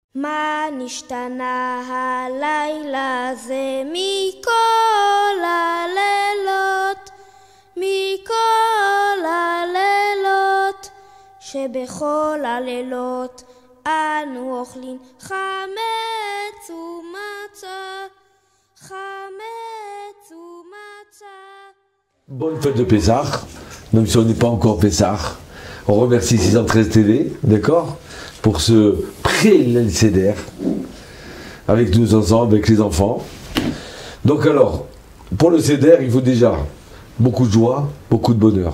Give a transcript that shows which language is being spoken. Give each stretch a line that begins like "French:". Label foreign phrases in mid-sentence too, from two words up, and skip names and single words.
Hebrew: מה נשתנה הלילה זה מכל הלילות, מכל הלילות, שבכל הלילות אנו אוכלים חמץ ומצה, חמץ ומצה.
French: Bonne fête de Pessah, même si on n'est pas encore Pessah. On remercie 613 TV, d'accord, pour ce pré-Seder, avec nous ensemble, avec les enfants. Donc alors, pour le Seder, il faut déjà beaucoup de joie, beaucoup de bonheur.